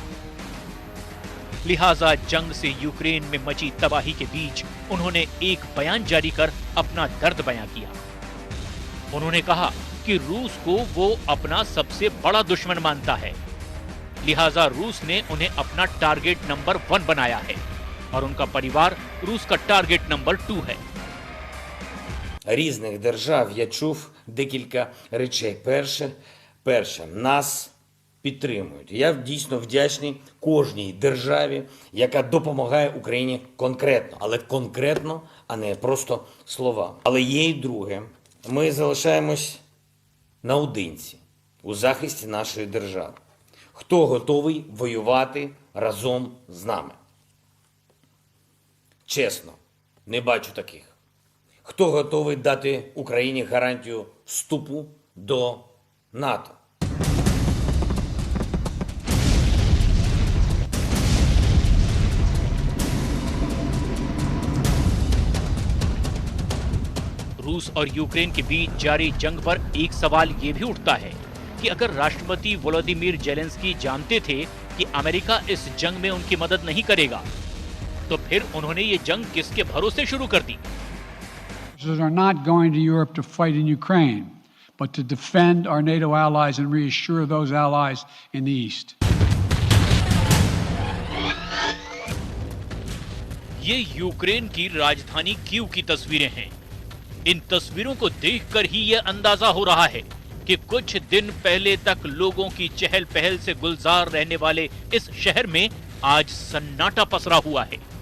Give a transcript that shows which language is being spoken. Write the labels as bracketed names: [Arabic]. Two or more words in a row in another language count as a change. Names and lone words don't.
[Hindi] लिहाजा जंग से यूक्रेन में मची तबाही के बीच उन्होंने एक बयान जारी कर अपना दर्द बयां किया। उन्होंने कहा कि रूस को वो अपना सबसे बड़ा दुश्मन मानता है, लिहाजा रूस ने उन्हें अपना [English] target number [Hindi] 1 बनाया है और उनका परिवार रूस का [English] target number [Hindi] 2 है। [Ukrainian] Різних держав я чув декілька речей. Перше, нас підтримують. Я дійсно вдячний кожній державі, яка допомагає Україні конкретно, але конкретно, а не просто слова. Але є і друге. Ми залишаємось наодинці у захисті нашої держави. Хто готовий воювати разом з нами? Чесно, не бачу таких. Хто готовий дати Україні гарантію вступу до НАТО? [Hindi] रूस और यूक्रेन के बीच जारी जंग पर एक सवाल ये भी उठता है कि अगर राष्ट्रपति वोलोदिमीर जेलेंस्की जानते थे कि अमेरिका इस जंग में उनकी मदद नहीं करेगा, तो फिर उन्होंने ये जंग किसके भरोसे शुरू कर दी? [English] Are not going to Europe to fight in Ukraine, but to defend our NATO allies and reassure those allies in the East. [Hindi] ये यूक्रेन की राजधानी कीव की तस्वीरें हैं। इन तस्वीरों को देखकर ही यह अंदाजा हो रहा है कि कुछ दिन पहले तक लोगों की चहल पहल से गुलजार रहने वाले इस शहर में आज सन्नाटा पसरा हुआ है।